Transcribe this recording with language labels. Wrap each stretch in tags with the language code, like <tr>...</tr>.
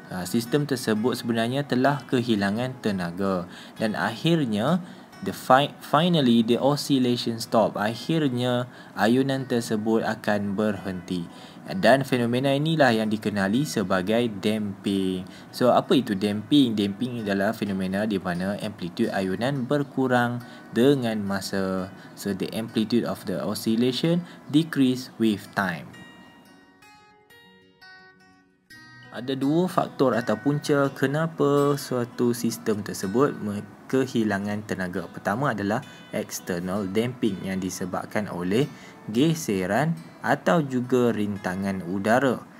<ms>Sistem tersebut sebenarnya telah kehilangan tenaga dan akhirnya</ms> <en>finally the oscillation stop.</en> <ms>Akhirnya ayunan tersebut akan berhenti. Dan fenomena inilah yang dikenali sebagai damping. So, apa itu damping? Damping adalah fenomena di mana amplitude ayunan berkurang dengan masa.</ms> <en>So, the amplitude of the oscillation decrease with time.</en> <ms>Ada dua faktor atau punca kenapa suatu sistem tersebut kehilangan tenaga. Pertama adalah external damping yang disebabkan oleh geseran atau juga rintangan udara.</ms>